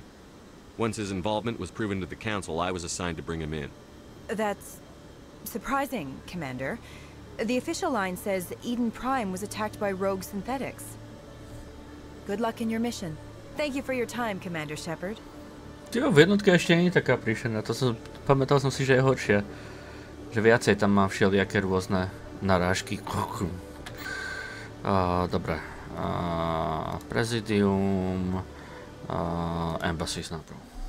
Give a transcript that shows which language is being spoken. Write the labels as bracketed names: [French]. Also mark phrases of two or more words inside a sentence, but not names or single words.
[English] Once his involvement was proven to the Council, I was assigned to bring him in. That's surprising, Commander. The official line says Eden Prime was attacked by rogue synthetics. Good luck in your mission. Thank you for your time, Commander Shepard. [Slovak] Jo, v jednotke ešte nie je taká príšerná, pamätal som si, že je horšia. Že viacej tam má všelijaké rôzne narážky. Dobre. Prezidium. Embassy najprv.